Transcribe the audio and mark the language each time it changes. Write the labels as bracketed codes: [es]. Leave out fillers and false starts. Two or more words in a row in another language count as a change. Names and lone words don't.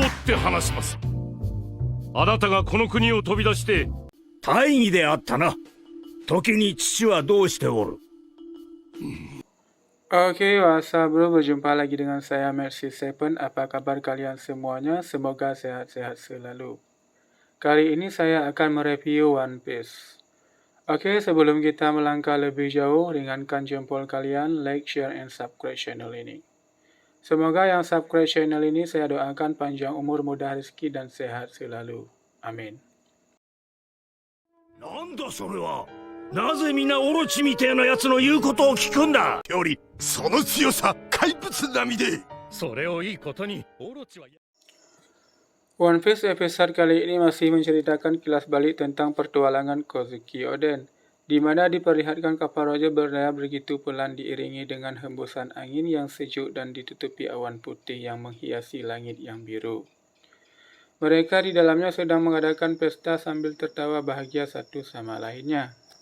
[ja] って話します。あなたがこの国を飛び出して。大義であったな。時に父はどうしておる？ [en] Oke, what's up bro? [id] Berjumpa lagi dengan saya Mercy Seven. Apa kabar kalian semuanya? Semoga sehat-sehat selalu. Kali ini saya akan mereview One Piece. Oke, sebelum kita melangkah lebih jauh, ringankan jempol kalian, [en] like, share, and subscribe channel ini. [id] Semoga yang subscribe channel ini saya doakan panjang umur, mudah rezeki, dan sehat selalu. Amin. [ja] なんだそれは。なぜ皆オロチみてえな奴の言うことを聞くんだ。よりその強さ怪物並みで。それをいいことにオロチは。 [id] One Piece episode kali ini masih menceritakan kilas balik tentang pertualangan Kozuki Oden, di mana diperlihatkan kapal Roger berlayar begitu pelan diiringi dengan hembusan angin yang sejuk dan ditutupi awan putih yang menghiasi langit yang biru. Mereka di dalamnya sedang mengadakan pesta sambil tertawa bahagia satu sama lainnya.